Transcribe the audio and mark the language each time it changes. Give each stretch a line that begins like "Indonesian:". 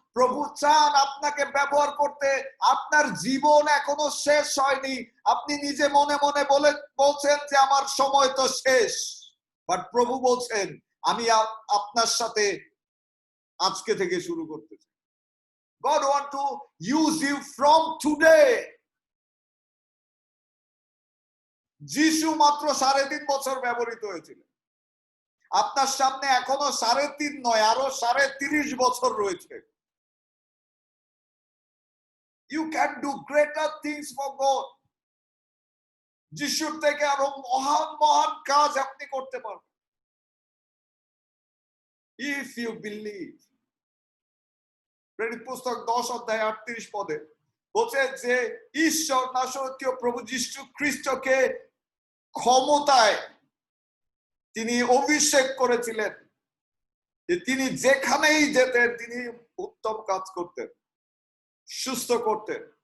Bangla: প্রভু চান আপনাকে ব্যবহার করতে। আপনার জীবন এখনো শেষ হয়নি। আপনি নিজে মনে মনে বলছেন যে আমার সময় তো শেষ, বাট প্রভু বলছেন আমি আপনার সাথে আজকে থেকে শুরু করতে চাই।
English: God want to use you from today.
Bangla: যিশু মাত্র 3.5 বছর ব্যবহৃত হয়েছিল। আপনার সামনে এখনো 3.5 নয়, আরো 30.5 বছর রয়েছে।
English: You can do greater things for God.
Bangla: যিশুর থেকে আরো মহান মহান কাজ আপনি করতে পারবেন
English: if you believe.
Bangla: প্রেরিত পুস্তক 10:38 পদে বলছে যে ঈশ্বর নাসরতীয় প্রভু যীশু খ্রিস্টকে ক্ষমতায় তিনি অভিষেক করেছিলেন যে তিনি যেখানেই যেতেন তিনি উত্তম কাজ করতেন, সুস্থ করতেন,